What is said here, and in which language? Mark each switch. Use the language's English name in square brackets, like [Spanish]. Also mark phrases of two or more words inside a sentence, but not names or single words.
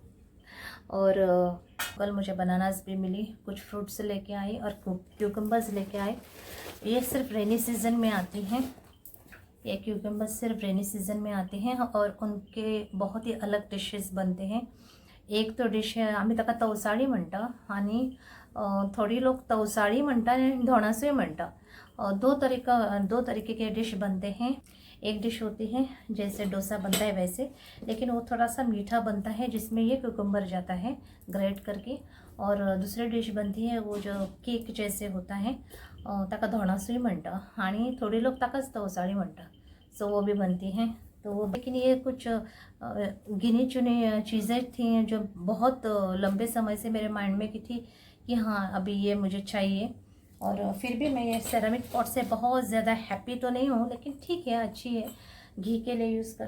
[Hindi] और कल मुझे बनानास भी मिली, कुछ फ्रूट्स लेके आई और क्यूकम्बर्स लेके आए। ये सिर्फ [English] rainy season [Hindi] में आती हैं, ये क्यूकम्बर्स सिर्फ [English] rainy season [Hindi] में आते हैं और उनके बहुत ही अलग डिशेस बनते हैं। एक तो डिश है [Konkani] आम्ही ताका तवसाळी म्हणटा, आणि थोड़ी लोग तवसाळी म्हणटा आणि धोणासूय म्हणटा। [Hindi] दो तरीके के डिश बनते हैं। एक डिश होती है जैसे डोसा बनता है वैसे, लेकिन वो थोड़ा सा मीठा बनता है जिसमें ये कुकुम्बर जाता है ग्रेट करके। और दूसरी डिश बनती है वो जो केक जैसे होता है, [Konkani] ताका धोणासूय म्हणटा आणि थोड़ी लोग ताकाच तवसाळी म्हणटा, [Hindi] सो वो भी बनती हैं। तो लेकिन ये कुछ गिनी चुनी चीज़ें थी जो बहुत लंबे समय से मेरे माइंड में की थी कि हाँ अभी ये मुझे चाहिए। और फिर भी मैं ये [English] ceramic pot [Hindi] से बहुत ज़्यादा हैप्पी तो नहीं हूँ, लेकिन ठीक है, अच्छी है, घी के लिए यूज़ करूँगी।